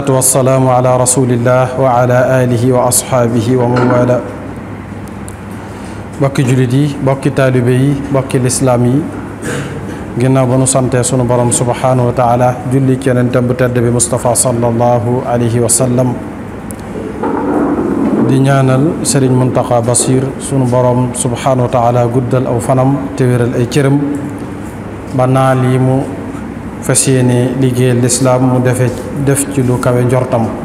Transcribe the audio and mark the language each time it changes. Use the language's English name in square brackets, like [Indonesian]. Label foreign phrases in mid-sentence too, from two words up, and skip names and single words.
[Arabic] والسلام على رسول الله وعلى آله وأصحابه ومن والاه [Wolof] bokki jullit yi bokki taalibe yi bokki lislaam yi ginnaaw ba nu sante sunu borom [Arabic] سبحانه وتعالى [Wolof] julli ci yonentam bu tedd bi Mustafa [Arabic] صلى الله عليه وسلم [Wolof] di ñaanal Serigne Mountakha Bassir sunu borom [Arabic] سبحانه وتعالى [Wolof] guddal aw fanam te wéral ay cëram ba naal yi mu fas yéene liggéeyal lislaam mu def ci lu kawe njortam.